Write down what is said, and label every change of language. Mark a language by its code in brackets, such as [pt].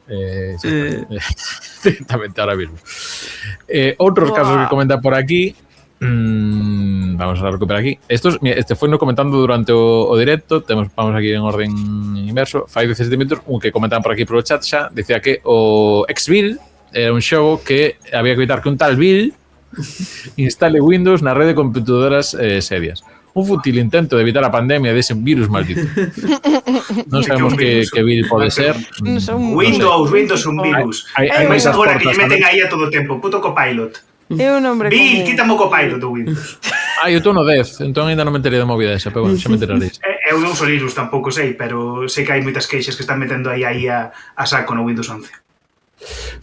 [es] Directamente ahora mismo. [gl] Outros casos que comentan por aquí. [es] Vamos a recuperar aquí. [gl] Este foi no comentando durante o directo. [es] Vamos aquí en orden inverso. [gl] Fai 17 minutos, un que comentaban por aquí polo chat xa, dicía que o X-Bill era un xogo que había que evitar que un tal Bill instale Windows na rede de computadoras serias. Un fútil intento de evitar a pandemia dese virus maldito. Non sabemos que Bill pode ser. Windows un virus. Hai máis agora que lle meten aí a todo o tempo. Puto Copilot. É un nombre Bill, quítame o Copilot do Windows. Eu estou no 10, entón ainda non me enterei da movida esa, pero bueno, xa me enteraréis. Eu non uso Linux, tampouco sei, pero sei que hai moitas queixas que están metendo aí a saco no Windows 11.